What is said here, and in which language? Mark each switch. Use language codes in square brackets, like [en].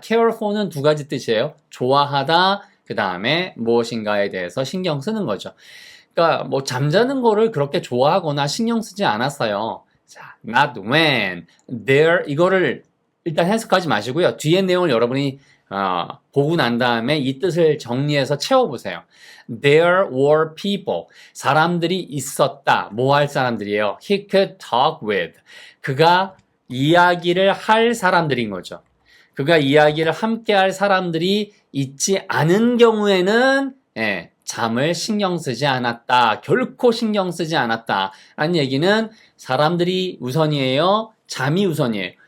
[ko] care for는 두 가지 뜻이에요. 좋아하다, 그 다음에 무엇인가에 대해서 신경 쓰는 거죠. 그러니까 뭐 잠자는 거를 그렇게 좋아하거나 신경 쓰지 않았어요. 자, [en] not when, there, [ko] 이거를 일단 해석하지 마시고요. 뒤에 내용을 여러분이 보고 난 다음에 이 뜻을 정리해서 채워보세요. [en] There were people, [ko] 사람들이 있었다. 뭐 할 사람들이에요? [en] He could talk with, [ko] 그가 이야기를 할 사람들인 거죠. 그가 이야기를 함께 할 사람들이 있지 않은 경우에는 잠을 신경 쓰지 않았다. 결코 신경 쓰지 않았다. 라는 얘기는 사람들이 우선이에요? 잠이 우선이에요?